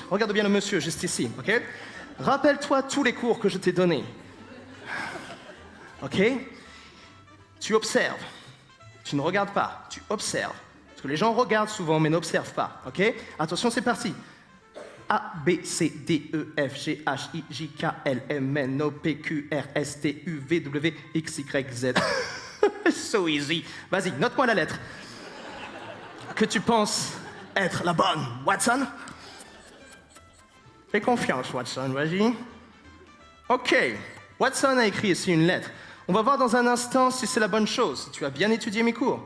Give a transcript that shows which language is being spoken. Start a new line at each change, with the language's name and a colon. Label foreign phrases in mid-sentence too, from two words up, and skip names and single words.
French: Regarde bien le monsieur, juste ici, ok? Rappelle-toi tous les cours que je t'ai donnés. Ok? Tu observes. Tu ne regardes pas, tu observes. Parce que les gens regardent souvent, mais n'observent pas, ok? Attention, c'est parti. A, B, C, D, E, F, G, H, I, J, K, L, M, N, O, P, Q, R, S, T, U, V, W, X, Y, Z.
English: So easy.
French: Vas-y, note-moi la lettre que tu penses être la bonne, Watson. Fais confiance, Watson, vas-y. Ok, Watson a écrit ici une lettre. On va voir dans un instant si c'est la bonne chose, si tu as bien étudié mes cours.